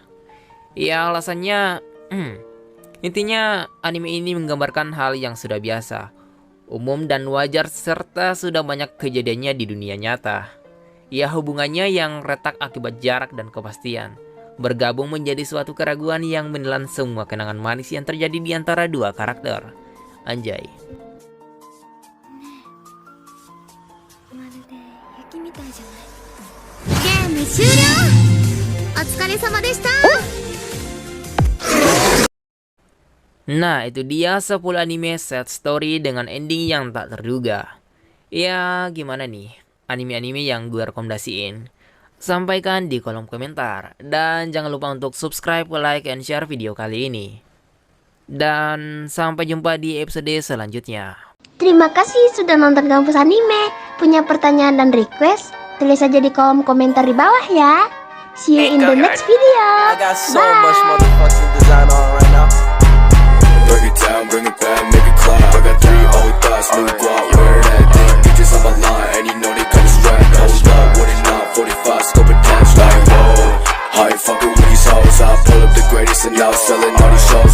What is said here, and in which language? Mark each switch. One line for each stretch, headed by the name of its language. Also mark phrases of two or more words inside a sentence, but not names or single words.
Indonesian: Ya, alasannya intinya anime ini menggambarkan hal yang sudah biasa, umum dan wajar serta sudah banyak kejadiannya di dunia nyata. Ya, hubungannya yang retak akibat jarak dan kepastian bergabung menjadi suatu keraguan yang menelan semua kenangan manis yang terjadi di antara dua karakter. Anjay.
Japanese: まるで雪みたいじゃない。ゲーム終了。お疲れ様でした。
Indonesian: Nah, itu dia 10 anime
English: set story
Indonesian: dengan ending yang tak terduga. Ya gimana nih anime-anime yang gue rekomendasiin? Sampaikan di kolom komentar. Dan jangan lupa untuk subscribe,
English: like, and share video
Indonesian: kali ini. Dan sampai jumpa di episode selanjutnya. Terima kasih sudah nonton Kampus Anime. Punya pertanyaan dan request? Tulis aja di kolom komentar di bawah ya.
English: See you in the next video. I got so Bye. much motherfucking design on right now. Break it down, bring it back, make it clap. I got 3 old thoughts, new guap, wear that thing. Bitches on my line, and you know they got strapped. Hold up, what it not, 45, scope attached. Like, whoa, I ain't fucking with these hoes. I pull up the greatest and now selling all these shows.